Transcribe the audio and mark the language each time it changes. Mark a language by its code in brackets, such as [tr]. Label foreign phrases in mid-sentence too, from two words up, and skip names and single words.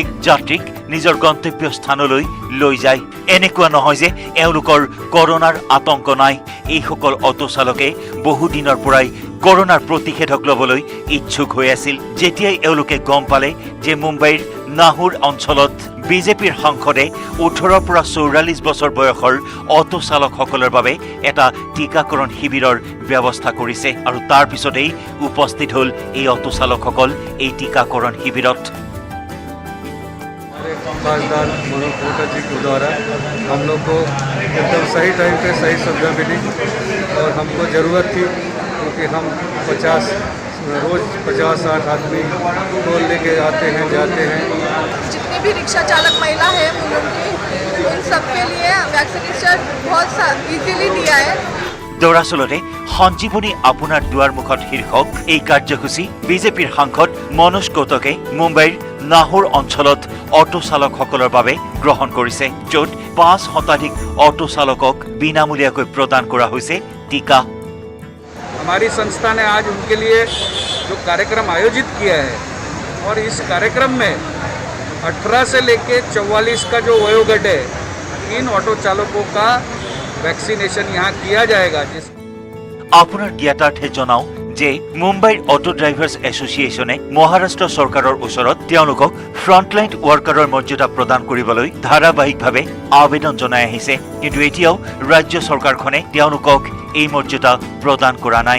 [as] যাত্ৰীক নিজৰ গন্তব্য স্থানলৈ লৈ যায় এনেকুৱা নহয় যে এওঁলোকৰ কৰোনাৰ আতংক নাই এইসকল অটো চালকে বহু দিনৰ পৰাই কৰোনাৰ প্ৰতিষেধক ল'বলৈ ইচ্ছুক হৈ আছিল যেতিয়াই এওঁলোকে গম পালে যে মুম্বাইৰ নাহুৰ অঞ্চলত বিজেপিৰ সাংসদে 18 পৰা 44 বছৰ বয়সৰ অটো চালকসকলৰ বাবে এটা টিকাকৰণ শিবিৰৰ ব্যৱস্থা কৰিছে আৰু তাৰ পিছতেই উপস্থিত হ'ল এই অটো চালকসকল এই টিকাকৰণ শিবিৰত [hi] खासदार मनोज कोटा जी के द्वारा हम लोग को एकदम सही टाइम पे सही सुविधा मिली और हमको ज़रूरत थी क्योंकि हम 50-60 आदमी को लेके आते हैं जाते हैं जितनी भी रिक्शा चालक महिला है उन सबके लिए वैक्सीनेशन बहुत इजीली दिया है [as] दरअसलते সঞ্জীৱনী আপোনাৰ দুৱাৰমুখত শীৰ্ষক এই কাৰ্যসূচী বিজেপিৰ সাংসদ মনোজ কৌটকে মুম্বাইৰ নাহুৰ অঞ্চলত অটো চালকসকলৰ বাবে গ্ৰহণ কৰিছে য'ত 5 শতাধিক অটো চালকক বিনামূলীয়াকৈ প্ৰদান কৰা হৈছে টিকা [hi] हमारी संस्था ने आज उनके लिए जो कार्यक्रम आयोजित किया है और इस कार्यक्रम में 18 से लेके 44 का जो वयोगट है इन ऑटो चालकों का वैक्सीनेशन यहाँ किया जाएगा। [as] আপোনাৰ জ্ঞাতাৰ্থে জনাও যে মুম্বাইৰ অটো ড্ৰাইভাৰ্ছ এছ'চিয়েশ্যনে মহাৰাষ্ট্ৰ চৰকাৰৰ ওচৰত তেওঁলোকক [en] frontline workerৰ [as] মৰ্যাদা প্ৰদান কৰিবলৈ ধাৰাবাহিকভাৱে আবেদন জনাই আহিছে, কিন্তু এতিয়াও ৰাজ্য চৰকাৰখনে তেওঁলোকক এই মৰ্যাদা প্ৰদান কৰা নাই।